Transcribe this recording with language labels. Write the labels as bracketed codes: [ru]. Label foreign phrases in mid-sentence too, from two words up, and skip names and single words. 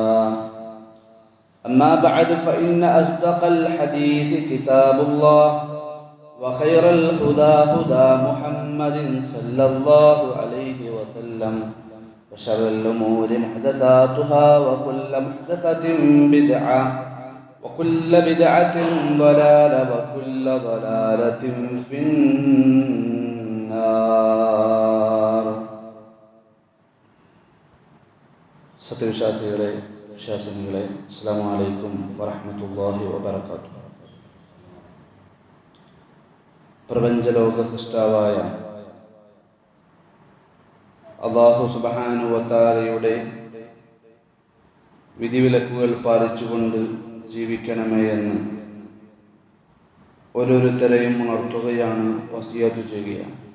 [ar] أما بعد فإن أصدق الحديث كتاب الله وخير الهدى هدى محمد صلى الله عليه وسلم وشر الأمور محدثاتها وكل محدثة بدعة وكل بدعة ضلالة وكل ضلالة في النار. [ml] സത്യവിശ്വാസികളെ, വിശ്വാസിനികളെ, [ar] السلام عليكم ورحمة الله وبركاته. [ml] പ്രപഞ്ചലോക സൃഷ്ടാവായ അല്ലാഹു [ar] سبحانه وتعالى [ml] വിധിവിലക്കുകൾ പാലിച്ചുകൊണ്ട് ജീവിക്കണമേ എന്ന് ഓരോരുത്തരെയും ഉണർത്തുകയാണ്, വസിയത്ത് ചെയ്യുകയാണ്.